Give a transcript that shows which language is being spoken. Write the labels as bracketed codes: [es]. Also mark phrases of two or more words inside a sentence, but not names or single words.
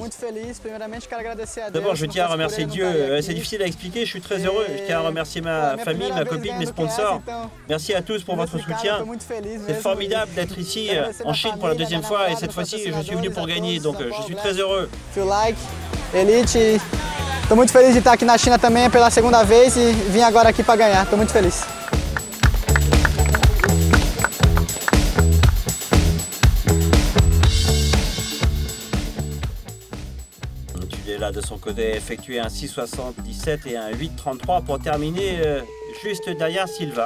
[fr] D'abord, je tiens à remercier Dieu. C'est difficile à expliquer, je suis très heureux. Je tiens à remercier ma famille, ma copine, mes sponsors. Merci à tous pour votre soutien. C'est formidable d'être ici en Chine pour la deuxième fois et cette fois-ci, je suis venu pour gagner, donc je suis très heureux. Like, Elite, [pt] estou muito feliz de estar aqui na China também pela segunda vez e vim agora aqui para ganhar. Estou muito feliz. [fr] Là de son côté effectué un 6,77 et un 8,33 pour terminer juste derrière Silva.